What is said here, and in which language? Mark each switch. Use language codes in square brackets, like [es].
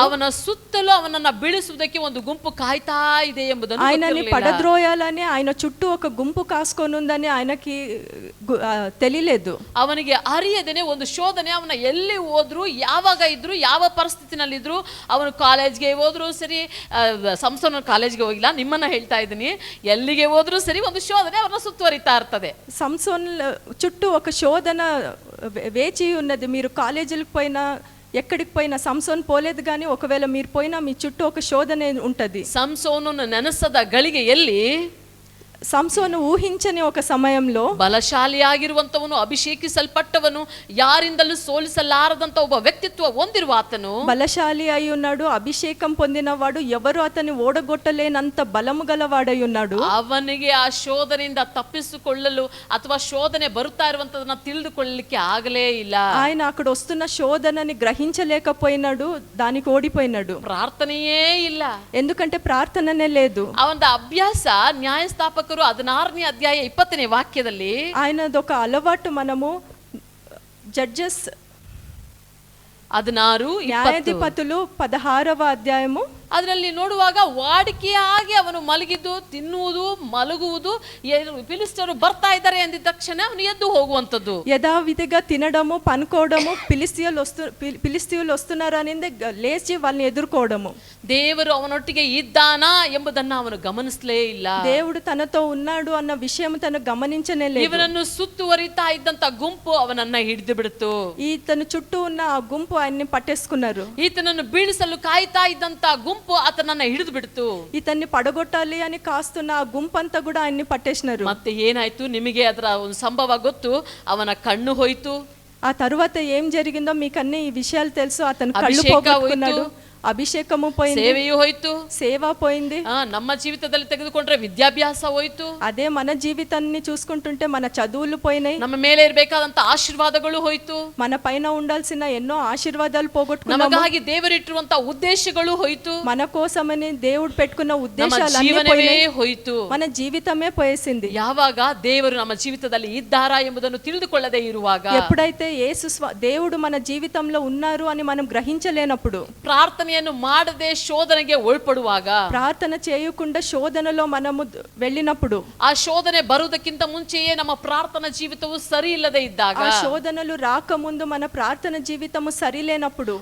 [kn] ಅವನ ಸುತ್ತಲೂ ಅವನನ್ನ ಬೀಳಿಸುವುದಕ್ಕೆ ಒಂದು ಗುಂಪು ಕಾಯ್ತಾ ಇದೆ ಎಂಬುದನ್ನು [te] ఆయనని పడద్రోయాలని, ఆయన చుట్టూ ఒక గుంపు కాసుకొని ఉందని ఆయనకి తెలియలేదు. [kn] ಅವನಿಗೆ ಅರಿಯದೇನೆ ಒಂದು ಶೋಧನೆ ಅವನ ಎಲ್ಲಿ ಹೋದ್ರು, ಯಾವಾಗ ಇದ್ರು, ಯಾವ ಪರಿಸ್ಥಿತಿನಲ್ಲಿದ್ರು, ಅವನು ಕಾಲೇಜ್ಗೆ ಹೋದ್ರು ಸರಿ, ಸಂಸೋನ ಕಾಲೇಜ್ಗೆ ಹೋಗಿಲ್ಲ, ನಿಮ್ಮನ್ನ ಹೇಳ್ತಾ ಇದ್ದೀನಿ, ಎಲ್ಲಿಗೆ ಹೋದ್ರು ಸರಿ ಒಂದು ಶೋಧನೆ ಅವರನ್ನ ಸುತ್ತುವರಿತಾ ಇರ್ತದೆ. [te] సంసోన్ చుట్టూ ఒక శోధన వేచి ఉన్నది. మీరు కాలేజీలకు పోయినా, ఎక్కడికి పోయినా, సంసోన్ పోలేదు కానీ ఒకవేళ మీరు పోయినా మీ చుట్టూ ఒక శోధన ఉంటది. [kn] ಸಂಸೋನನ ನೆನೆಸದ ಗಳಿಗೆಯಲ್ಲಿ, [te] సంసోను ఊహించని ఒక సమయంలో, [kn] ಬಲಶಾಲಿಯಾಗಿರುವಂತವನು, ಅಭಿಷೇಕಿಸಲ್ಪಟ್ಟವನು, ಯಾರಿಂದಲೂ ಸೋಲಿಸಲಾರದಂತ ಒಬ್ಬ ವ್ಯಕ್ತಿತ್ವ ಹೊಂದಿರುವ ಆತನು, [te] బలశాలి అయి ఉన్నాడు, అభిషేకం పొందినవాడు, ఎవరు అతన్ని ఓడగొట్టలేనంత బలము గలవాడై ఉన్నాడు. [kn] ಅವನಿಗೆ ಆ ಶೋಧನೆಯಿಂದ ತಪ್ಪಿಸಿಕೊಳ್ಳಲು ಅಥವಾ ಶೋಧನೆ ಬರುತ್ತಾ ಇರುವಂತದನ್ನ ತಿಳಿದುಕೊಳ್ಳಲಿಕ್ಕೆ ಆಗಲೇ ಇಲ್ಲ. [te] ఆయన అక్కడ వస్తున్న శోధనని గ్రహించలేకపోయినాడు, దానికి ఓడిపోయినాడు. [kn] ಪ್ರಾರ್ಥನೆಯೇ ಇಲ್ಲ, [te] ఎందుకంటే ప్రార్థననే లేదు. [kn] ಅವನ ಅಭ್ಯಾಸ ನ್ಯಾಯಸ್ಥಾಪಕರು 16ನೇ ಅಧ್ಯಾಯ 20ನೇ ವಾಕ್ಯದಲ್ಲಿ, [te] ఆయనదొక అలవాటు. మనము జడ్జెస్ 16 న్యాయాధిపతులు 16వ అధ్యాయము [kn] ಅದರಲ್ಲಿ ನೋಡುವಾಗ ವಾಡಿಕೆಯಾಗಿ ಅವನು ಮಲಗಿದ್ದು, ತಿನ್ನುವುದು, మలుగుವುದು, ఫిలిష్తీయులు ಬರ್ತಾ ఇದ್ದಾರೆ [te] అందిన తక్షణ [kn] ಅವನು ఎద్దు ಹೋಗುವಂತದ್ದು. [te] యథావిధిగా తినడము, పనుకోవడము, ఫిలిష్తీయులు వస్తున్నారు అని లేచి వాళ్ళని ఎదుర్కోవడము. [kn] ದೇವರು ಅವನೊಟ್ಟಿಗೆ ಇದ್ದಾನಾ ಎಂಬುದನ್ನು ಅವನು ಗಮನಿಸಲೇ ಇಲ್ಲ. [te] దేవుడు తనతో ఉన్నాడు అన్న విషయం తను గమనించనే లేదు. [kn] ಇವನನ್ನು ಸುತ್ತುವರಿತಾ ಇದ್ದಂತ ಗುಂಪು ಅವನನ್ನ ಹಿಡಿದು ಬಿಡ್ತು. [te] ఈతను చుట్టూ ఉన్న ఆ గుంపు ఆయన్ని పట్టేసుకున్నారు. [kn] ఈతనನ್ನು ಬೀಳಿಸಲು ಕಾಯ್ತಾ ಇದ್ದಂತ ಗುಂಪು ಆತನನ್ನ ಹಿಡಿದು ಬಿಡ್ತು. [te] ఇతన్ని పడగొట్టాలి అని కాస్తున్న ఆ గుంపంతా కూడా ఆయన్ని పట్టేసినారు. [kn] ಮತ್ತೆ ಏನಾಯ್ತು, ನಿಮಗೆ ಅದರ ಒಂದು ಸಂಭವ ಗೊತ್ತು. ಅವನ ಕಣ್ಣು ಹೋಯ್ತು. [te] ఆ తరువాత ఏం జరిగిందో మీకు అన్ని ఈ విషయాలు తెలుసు. అతను కళ్ళు పోగొట్టుకున్నాడు, అభిషేకము పోయింది, [kn] ಸೇವೆಯೂ ಹೋಯ್ತು, [te] సేవ పోయింది. [kn] ನಮ್ಮ ಜೀವಿತದಲ್ಲಿ ತೆಗೆದುಕೊಂಡ್ರೆ ವಿದ್ಯಾಭ್ಯಾಸ ಹೋಯ್ತು. [te] అదే మన జీవితాన్ని చూసుకుంటుంటే మన చదువులు పోయినాయి, [kn] ನಮ್ಮ ಮೇಲೆ ಇರಬೇಕಾದಂತ ಆಶೀರ್ವಾದಗಳು ಹೋಯ್ತು, [te] మన పైన ఉండాల్సిన ఎన్నో ఆశీర్వాదాలు పోగొట్టుకున్నాము. [kn] ನಮಗಾಗಿ ದೇವರಿಟ್ಟಿರುವಂತ ಉದ್ದೇಶಗಳು ಹೋಯ್ತು, [te] మన కోసమని దేవుడు పెట్టుకున్న [kn] ನಮ್ಮ [te] ఉద్దేశాలు [kn] ಜೀವನವೇ ಹೋಯ್ತು. [te] మన జీవితమే పోయేసింది. [kn] ಯಾವಾಗ ದೇವರು ನಮ್ಮ ಜೀವಿತದಲ್ಲಿ ಇದ್ದಾರಾ ಎಂಬುದನ್ನು ತಿಳಿದುಕೊಳ್ಳದೆ ಇರುವಾಗ, [te] ఎప్పుడైతే దేవుడు మన జీవితంలో ఉన్నారు అని మనం గ్రహించలేనప్పుడు, [kn] ಪ್ರಾರ್ಥನೆಯನ್ನು ಮಾಡದೆ ಶೋಧನೆಗೆ ಒಳಪಡುವಾಗ, [te] ప్రార్థన చేయకుండా శోధనలో మనము వెళ్ళినప్పుడు, [kn] ಆ ಶೋಧನೆ ಬರುವುದಕ್ಕಿಂತ ಮುಂಚೆಯೇ ನಮ್ಮ ಪ್ರಾರ್ಥನಾ ಜೀವಿತವು ಸರಿ ಇಲ್ಲದೆ ಇದ್ದಾಗ, [te] ఆ శోధనలు రాకముందు మన ప్రార్థన జీవితము సరిలేనప్పుడు,